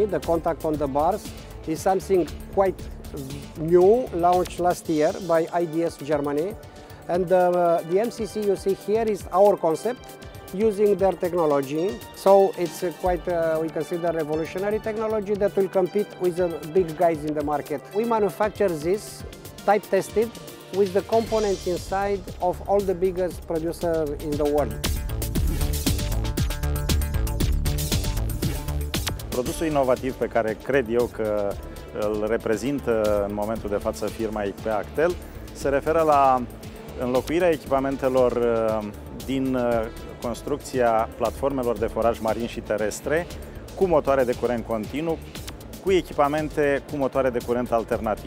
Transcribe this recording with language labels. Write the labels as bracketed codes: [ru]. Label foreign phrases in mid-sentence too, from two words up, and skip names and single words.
[en] The contact on the bars is something quite new, launched last year by IDS Germany, and the MCC you see here is our concept using their technology. So it's quite, we consider, revolutionary technology that will compete with the big guys in the market. We manufacture this type tested with the components inside of all the biggest producers in the world. [ro] Produsul inovativ pe care cred eu că îl reprezintă în momentul de față firma Actel se referă la înlocuirea echipamentelor din construcția platformelor de foraj marin și terestre cu motoare de curent continuu, cu echipamente cu motoare de curent alternativ.